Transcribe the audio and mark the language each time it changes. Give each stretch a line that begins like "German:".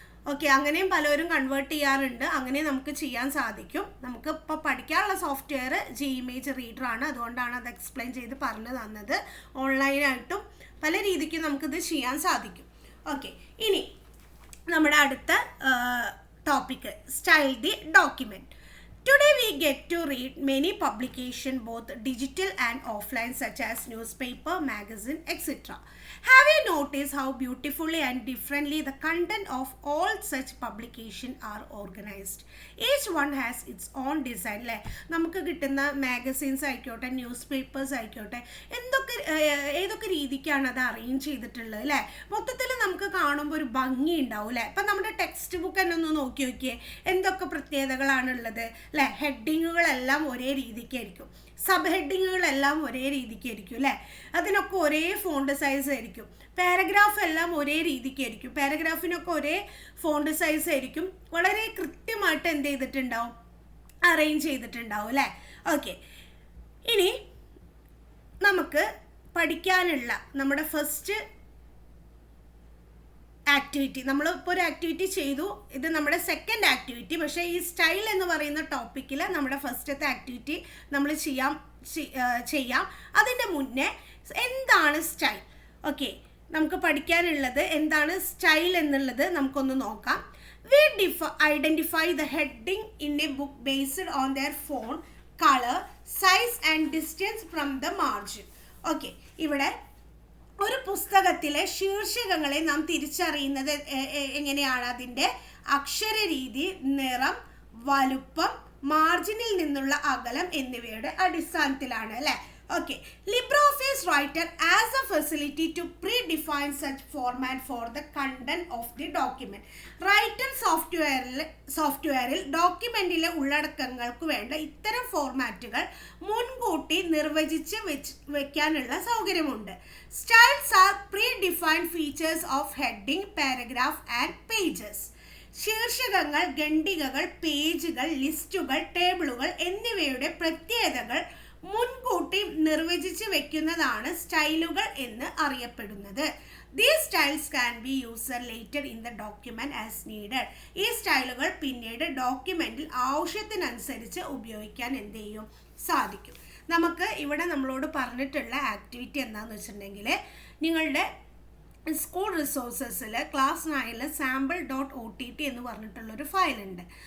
Malayalam: Okay, അങ്ങനെയും പലരും convert ചെയ്യാറുണ്ട്. അങ്ങനെ നമുക്ക് ചെയ്യാൻ സാധിക്കും. നമുക്ക് ഇപ്പോൾ പഠിക്കാനുള്ള സോഫ്റ്റ്വെയർ ഇമേജ് റീഡറാണ്. അതുകൊണ്ടാണ് അത് എക്സ്പ്ലെയിൻ ചെയ്ത് പറഞ്ഞു തന്നത്. ഓൺലൈനായിട്ടും പല രീതിക്കും നമുക്കിത് ചെയ്യാൻ സാധിക്കും. ഓക്കെ, ഇനി നമ്മുടെ അടുത്ത topic, style the document.
English: Today we get to read many publications, both digital and offline, such as newspaper, magazine, etc. Have you noticed how beautifully and differently the content of all such publications are organized? Each one has its own design.
Malayalam: നമുക്ക് കിട്ടുന്ന magazines ആയിക്കോട്ടെ, news papers ആയിക്കോട്ടെ, ഏതൊക്കെ രീതിക്കാണ് അത് arrange ചെയ്തിട്ടുള്ളത് അല്ലേ. മൊത്തത്തിൽ നമുക്ക് കാണുമ്പോൾ ഒരു ഭംഗി ഉണ്ടാവും അല്ലേ. ഇപ്പം നമ്മുടെ ടെക്സ്റ്റ് ബുക്ക് തന്നെ ഒന്ന് നോക്കി നോക്കിയേ, എന്തൊക്കെ പ്രത്യേകതകളാണുള്ളത് അല്ലേ. ഹെഡിങ്ങുകളെല്ലാം ഒരേ രീതിക്കായിരിക്കും, സബ് ഹെഡിങ്ങുകളെല്ലാം ഒരേ രീതിക്കായിരിക്കും അല്ലേ. അതിനൊക്കെ ഒരേ ഫോണ്ട് സൈസ് ആയിരിക്കും. പാരഗ്രാഫ് എല്ലാം ഒരേ രീതിക്കായിരിക്കും, പാരഗ്രാഫിനൊക്കെ ഒരേ ഫോണ്ട് സൈസ് ആയിരിക്കും. വളരെ കൃത്യമായിട്ട് എന്ത് ചെയ്തിട്ടുണ്ടാവും, അറേഞ്ച് ചെയ്തിട്ടുണ്ടാവും അല്ലേ. ഓക്കെ, ഇനി നമുക്ക് പഠിക്കാനുള്ള നമ്മുടെ ഫസ്റ്റ് ആക്ടിവിറ്റി, നമ്മളിപ്പോൾ ഒരു ആക്ടിവിറ്റി ചെയ്തു, ഇത് നമ്മുടെ സെക്കൻഡ് ആക്ടിവിറ്റി. പക്ഷേ ഈ സ്റ്റൈൽ എന്ന് പറയുന്ന ടോപ്പിക്കിൽ നമ്മുടെ ഫസ്റ്റത്തെ ആക്ടിവിറ്റി നമ്മൾ ചെയ്യാം. അതിൻ്റെ മുന്നേ എന്താണ് സ്റ്റൈൽ, ഓക്കെ, നമുക്ക് പഠിക്കാനുള്ളത് എന്താണ് സ്റ്റൈൽ എന്നുള്ളത് നമുക്കൊന്ന് നോക്കാം.
English: We identify the heading in a book based on their font, color, size and distance from the margin.
Malayalam: Okay, ഇവിടെ ഒരു പുസ്തകത്തിലെ ശീർഷകങ്ങളെ നാം തിരിച്ചറിയുന്നത് എങ്ങനെയാണ്, അതിൻ്റെ അക്ഷരരീതി, നിറം, വലുപ്പം, മാർജിനിൽ നിന്നുള്ള അകലം എന്നിവയുടെ അടിസ്ഥാനത്തിലാണ് അല്ലേ.
English: Okay, LibreOffice Writer has a facility to predefine such format for the content of the document.
Malayalam: Writer സോഫ്റ്റ്വെയറിൽ ഡോക്യുമെന്റിലെ ഉള്ളടക്കങ്ങൾക്ക് വേണ്ട ഇത്തരം ഫോർമാറ്റുകൾ മുൻകൂട്ടി നിർവചിച്ച് വെക്കാനുള്ള സൗകര്യമുണ്ട്.
English: Styles are predefined features of heading, paragraph and pages.
Malayalam: ശീർഷകങ്ങൾ, ഖണ്ഡികകൾ, പേജുകൾ, ലിസ്റ്റുകൾ, ടേബിളുകൾ എന്നിവയുടെ പ്രത്യേകതകൾ മുൻകൂട്ടി നിർവചിച്ച് വെക്കുന്നതാണ് സ്റ്റൈലുകൾ എന്ന് അറിയപ്പെടുന്നത്.
English: These styles can be used later in the document as needed.
Malayalam: ഈ സ്റ്റൈലുകൾ പിന്നീട് ഡോക്യുമെന്റിൽ ആവശ്യത്തിനനുസരിച്ച് ഉപയോഗിക്കാൻ എന്ത് ചെയ്യും, സാധിക്കും. നമുക്ക് ഇവിടെ നമ്മളോട് പറഞ്ഞിട്ടുള്ള ആക്ടിവിറ്റി എന്താണെന്ന് വെച്ചിട്ടുണ്ടെങ്കിൽ, നിങ്ങളുടെ സ്കൂൾ റിസോഴ്സസിൽ ക്ലാസ് 9 sample.ott എന്ന് പറഞ്ഞിട്ടുള്ളൊരു ഫയലുണ്ട്.